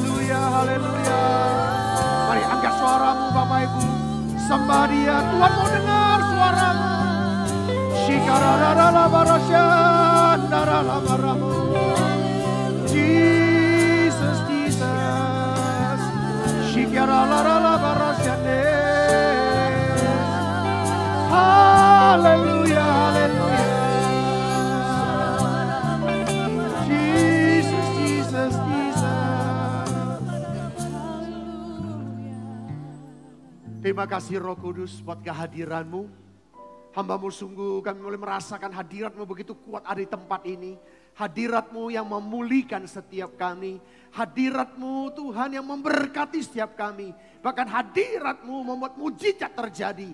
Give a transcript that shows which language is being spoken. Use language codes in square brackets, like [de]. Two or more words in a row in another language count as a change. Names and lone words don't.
[id] haleluya, haleluya. Mari angkat suaramu Bapak Ibu. Sembah Dia, Tuhan mau dengar suaramu. Jesus, Jesus. Haleluya, haleluya. Jesus, Jesus, Jesus. Terima kasih Roh Kudus buat kehadiran-Mu. Hamba-Mu sungguh kami mulai merasakan hadirat-Mu begitu kuat ada di tempat ini. Hadirat-Mu yang memulihkan setiap kami. Hadirat-Mu Tuhan yang memberkati setiap kami. Bahkan hadirat-Mu membuat mujizat terjadi.